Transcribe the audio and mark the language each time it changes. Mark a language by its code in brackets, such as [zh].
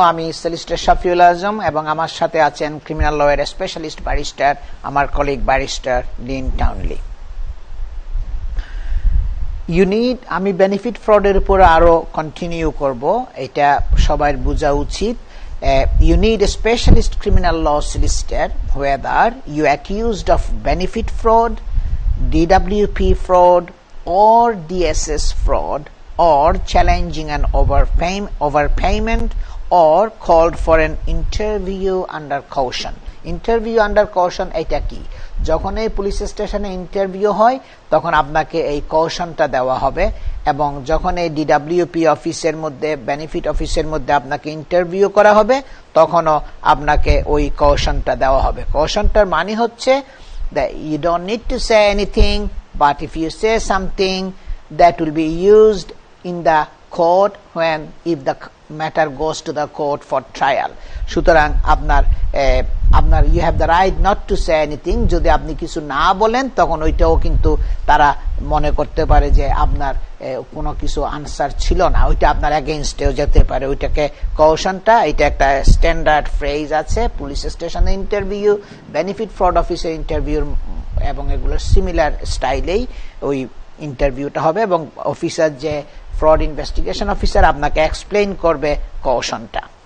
[bn] আমি সেলিস্টার শাফিউল আজম এবং আমার সাথে আছেন ক্রিমিনাল লয়ের স্পেশালিস্ট ব্যারিস্টার, আমার কলিগ ব্যারিস্টার ডিন টাউনলি। আমি বেনিফিট ফ্রডের উপর আরো কন্টিনিউ করব, এটা সবার বোঝা উচিত। [en] You need a specialist criminal law solicitor whether you accused of benefit fraud, DWP fraud, or DSS fraud, or challenging an overpayment, or called for an interview under caution. [bn] Interview under caution এটা কি? যখন এই police স্টেশনে interview হয় তখন আপনাকে এই কশনটা দেওয়া হবে, এবং যখন এই ডিডব্লিউপি অফিসের মধ্যে, বেনিফিট অফিসের মধ্যে আপনাকে ইন্টারভিউ করা হবে তখনও আপনাকে ওই কশনটা দেওয়া হবে। কশনটার মানে হচ্ছে [en] that you don't need to say anything, but if you say something that will be used in the court if the matter goes to the court for trial. [bn] সুতরাং আপনার [en] you have the right not to say anything. [bn] যদি আপনি কিছু না বলেন তখন ওইটাও কিন্তু তারা মনে করতে পারে যে আপনার কোনো কিছু আনসার ছিল না, ওইটা আপনার এগেইনস্টেও যেতে পারে। ওইটাকে কশনটা, এটা একটা স্ট্যান্ডার্ড ফ্রেজ আছে পুলিশ স্টেশনে ইন্টারভিউ, বেনিফিট ফ্রড অফিসের ইন্টারভিউ, এবং এগুলো সিমিলার স্টাইলেই ওই ইন্টারভিউটা হবে, এবং অফিসার যে ফ্রড ইনভেস্টিগেশন অফিসার আপনাকে এক্সপ্লেইন করবে কশনটা।